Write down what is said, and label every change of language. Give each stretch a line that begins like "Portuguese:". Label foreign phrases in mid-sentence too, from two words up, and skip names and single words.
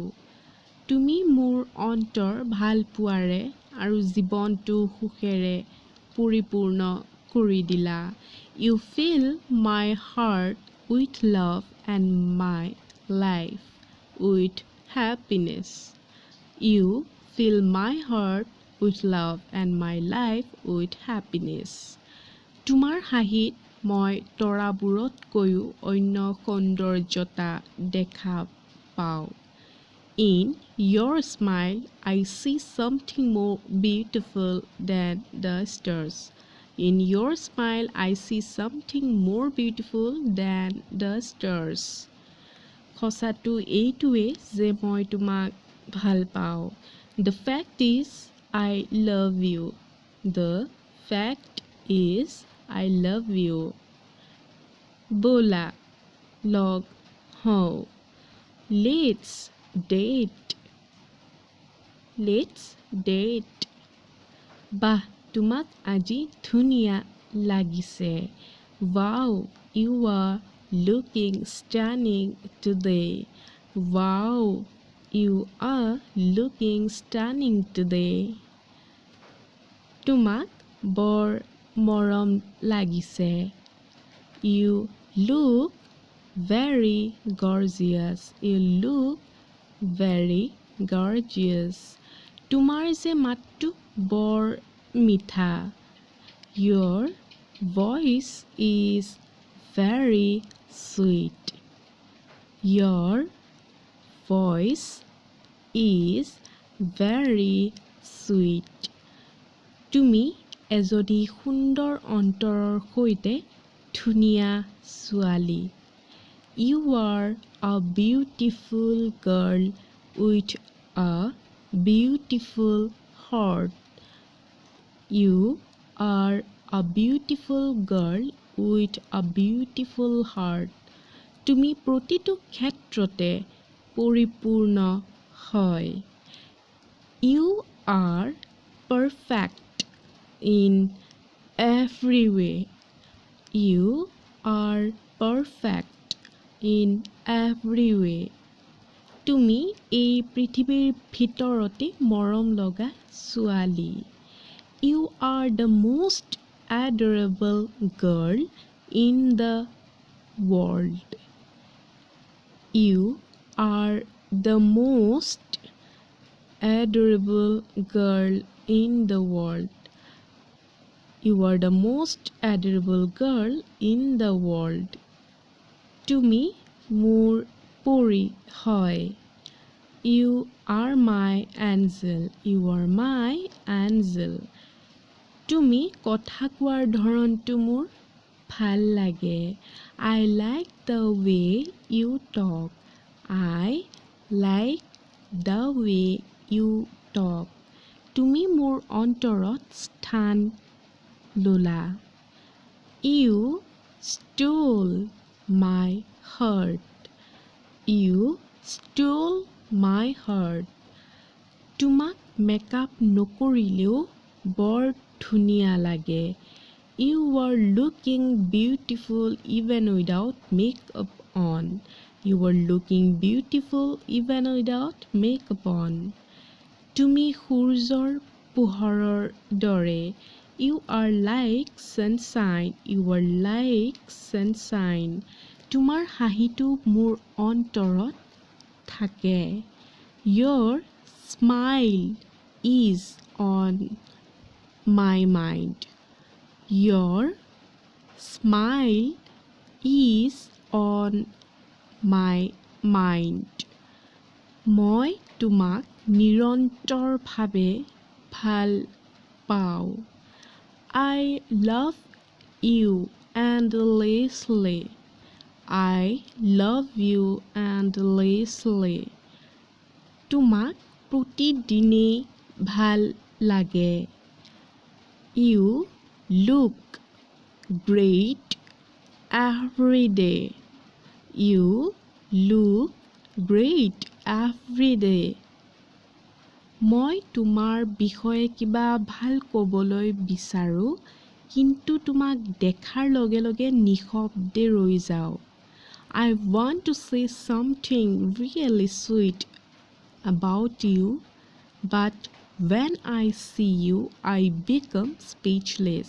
Assamese: তুমি মোৰ অন্তৰ ভাল পোৱাৰে আৰু জীৱনটো সুখেৰে পৰিপূৰ্ণ কৰি দিলা.
English: You fill my heart with love and my life with happiness. You fill my heart with love and my life with happiness.
Assamese: তোমাৰ হাঁহিত মই তৰাবোৰতকৈও অন্য সৌন্দৰ্যতা দেখা পাওঁ.
English: In your smile, I see something more beautiful than the stars. In your smile, I see something more beautiful than the stars.
Assamese: সঁচাটো এইটোৱে যে মই তোমাক ভাল পাওঁ.
English: The fact is, I love you. The fact is, I love you.
Assamese: বলা, লগ হওঁ.
English: Let's date. Let's date.
Assamese: বাহ তোমাক আজি ধুনীয়া লাগিছে.
English: Wow, you are looking stunning today. Wow, you are looking stunning today.
Assamese: তোমাক বৰ মৰম লাগিছে.
English: You look very gorgeous. You look very gorgeous.
Assamese: তোমাৰ যে মাতটো বৰ মিঠা.
English: Your voice is very sweet. Your voice is very sweet.
Assamese: তুমি এজনী সুন্দৰ অন্তৰৰ সৈতে ধুনীয়া ছোৱালী.
English: You are a beautiful girl with a beautiful heart. You are a beautiful girl with a beautiful heart.
Assamese: তুমি প্ৰতিটো ক্ষেত্ৰতে পৰিপূৰ্ণ হয়.
English: You are perfect in every way. You are perfect in every way.
Assamese: তুমি এই পৃথিৱীৰ ভিতৰতে মৰম লগা ছোৱালী.
English: You are the most adorable girl in the world. You are the most adorable girl in the world. You are the most adorable girl in the world.
Assamese: তুমি মোৰ পৰী হয়.
English: You are my angel. You are my angel.
Assamese: তুমি কথা কোৱাৰ ধৰণটো মোৰ ভাল লাগে.
English: I like the way you talk. I like the way you talk.
Assamese: তুমি মোৰ অন্তৰত স্থান ললা.
English: You stole my heart. You stole my heart.
Assamese: তোমাক মেকআপ নকৰিলেও বৰ ধুনীয়া লাগে.
English: You are looking beautiful even without makeup on. You are looking beautiful even without makeup on.
Assamese: তুমি সূৰ্যৰ পোহৰৰ দৰে.
English: You are like sunshine. You are like sunshine.
Assamese: তোমাৰ হাঁহিটো মোৰ অন্তৰত থাকে.
English: Your smile is on my mind. Your smile is on my mind.
Assamese: মই তোমাক নিৰন্তৰভাৱে ভাল পাওঁ.
English: I love you endlessly. I love you endlessly.
Assamese: তোমাক প্ৰতিদিনে ভাল লাগে.
English: You look great every day. You look great every day.
Assamese: মই তোমাৰ বিষয়ে কিবা ভাল ক'বলৈ বিচাৰোঁ, কিন্তু তোমাক দেখাৰ লগে লগে নিশব্দে ৰৈ যাওঁ.
English: I want to say something really sweet about you, but when I see you, I become speechless.